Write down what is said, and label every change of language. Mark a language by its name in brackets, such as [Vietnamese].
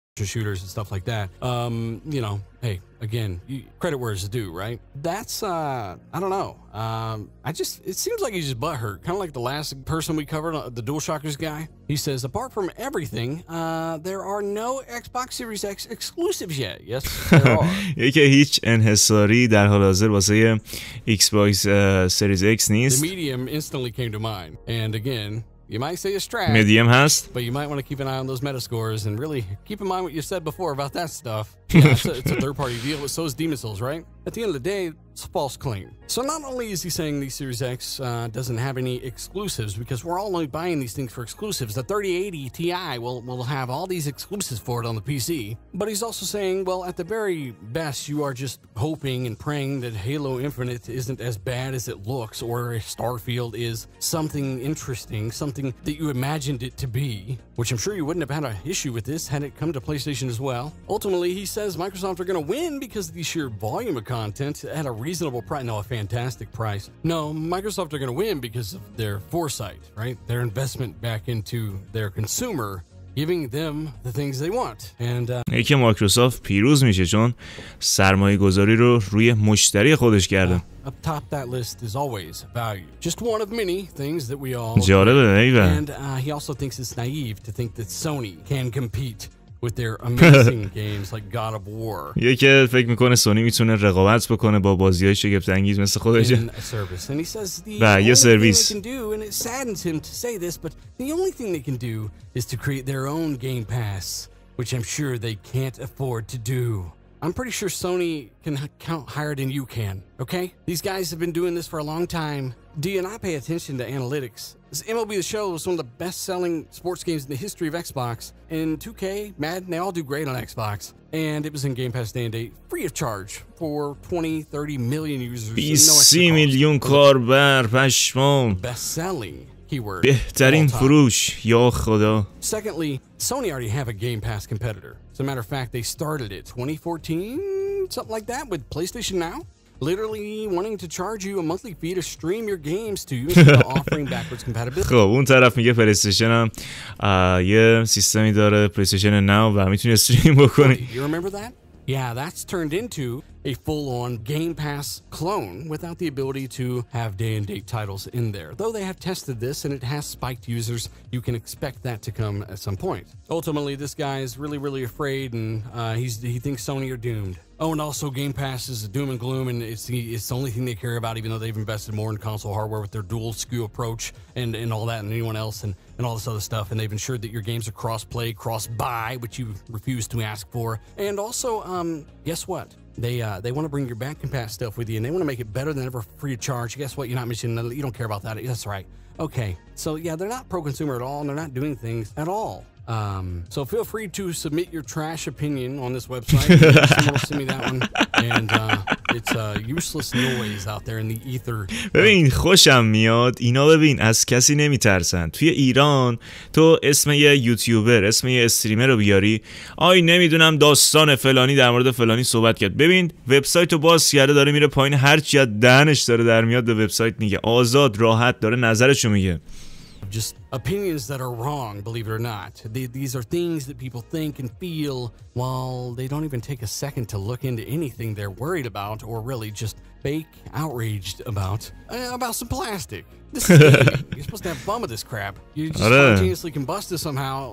[English] Shooters and stuff like that. You know, hey, again, credit where it's due, right? That's I don't know. It seems like he's just butthurt, kind of like the last person we covered, the DualShockers guy. He says, apart from everything, there are no Xbox Series X exclusives yet. Yes, there are. [Persian] یکی هیچ انحصاری در حال حاضر واسه Xbox Series X نیست. [English] The medium instantly came to mind, and again, you might say it's trash. [Persian] Medium هست. [English] But you might want to keep an eye on those Metascores and really keep in mind what you said before about that stuff. Yeah, it's a third-party deal, but so is Demon Souls, right? At the end of the day, it's a false claim. So not only is he saying the Series X doesn't have any exclusives, because we're all only buying these things for exclusives. The 3080 Ti will have all these exclusives for it on the PC. But he's also saying, well, at the very best, you are just hoping and praying that Halo Infinite isn't as bad as it looks, or Starfield is something interesting, something that you imagined it to be, which I'm sure you wouldn't have had an issue with this had it come to PlayStation as well. Ultimately, he says Microsoft are going to win because of the sheer volume of content at a reasonable price. No, a fantastic price. No, Microsoft are going to win because of their foresight, right? Their investment back into their consumer, giving them the things they want. And [Persian] یکی مایکروسافت پیروز میشه چون سرمایه گذاری رو روی مشتری خودش کرده. [English] Up top that list is always value. Just one of many things that we all. [Persian] جالبه. [English] And he also thinks it's naive to think that Sony can compete with their amazing games like God of War. [Persian] یکی فکر میکنه سونی میتونه رقابت بکنه با بازی‌های شگفت انگیز مثل خودش. [English] And he says the only thing they can do, and it saddens him to say this, but the only thing they can do is to create their own Game Pass, which I'm sure they can't afford to do. I'm pretty sure Sony can count higher than you can, okay? These guys have been doing this for a long time. Do you not pay attention to analytics? This MLB The Show was one of the best-selling sports games in the history of Xbox. And 2K, Madden, they all do great on Xbox. And it was in Game Pass day and date, free of charge for 20, 30 million users. [Persian] 20 میلیون کاربر پشمام. [English] Best-selling. Keyword. [Persian] بهترین فروش یا خدا. [English] Secondly, Sony already have a Game Pass competitor. As a matter of fact, they started it 2014, something like that, with PlayStation Now. Literally wanting to charge you a monthly fee to stream your games to you instead of offering backwards compatibility. [Persian] خب اون طرف میگه پلی‌استیشن هم یه سیستمی داره پلی‌استیشن ناو و میتونی استریم بکنی. [English] You remember that? Yeah, that's turned into a full-on Game Pass clone without the ability to have day-and-date titles in there. Though they have tested this and it has spiked users, you can expect that to come at some point. Ultimately, this guy is really, really afraid, and he thinks Sony are doomed. Oh, and also Game Pass is doom and gloom, and it's the only thing they care about, even though they've invested more in console hardware with their dual SKU approach and all that, and anyone else, and all this other stuff. And they've ensured that your games are cross-play, cross-buy, which you refuse to ask for. And also, guess what? They want to bring your back and pass stuff with you, and they want to make it better than ever, free of charge. Guess what? You're not mentioning you don't care about that. That's right. Okay, so yeah, they're not pro-consumer at all, and they're not doing things at all So feel free to submit your trash opinion on this website. Someone will send me that one. And it's useless noise out there in the ether. [Persian] ببین خوشم میاد اینا، ببین از کسی نمیترسن. توی ایران تو اسم یه یوتیوبر، اسم یه استریمر رو بیاری، آی نمیدونم داستان فلانی در مورد فلانی صحبت کرد، ببین وبسایت رو باز کرده داره میره پایین، هر چی از دهنش داره در میاد به وبسایت میگه، آزاد راحت داره نظرشو میگه. [English] Just opinions that are wrong, believe it or not. These are things that people think and feel while they don't even take a second to look into anything they're worried about or really just fake outraged about some plastic. This is gaming. You're supposed to have fun with this crap. You just spontaneously combust it somehow.